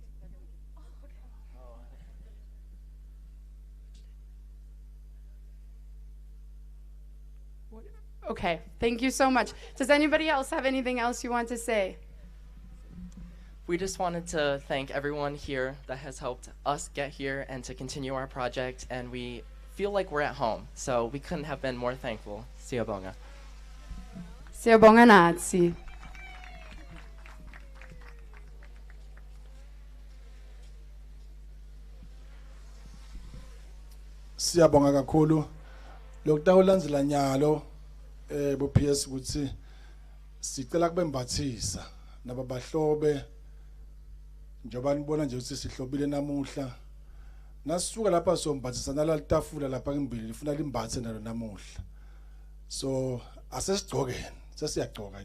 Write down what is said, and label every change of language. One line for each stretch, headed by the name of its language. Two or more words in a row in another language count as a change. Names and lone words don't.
English: Okay, thank you so much. Does anybody else have anything else you want to say? We just wanted to thank everyone here that has helped us get here and to continue our project, and we feel like we're at home, so we couldn't have been more thankful.
Swati: Siyabonga. Siyabonga natsi. Siyabonga kakhulu lokutawulandzela nyalo bo PS ukuthi sicela kubembathisa nababahlobe njoba nibona nje ukuthi sihlobile namuhla nasuka lapha sombathisa nalalitafula lapha ngimbili lifuna limbathe nalo namuhla so asesigcokeni sesiyagcoka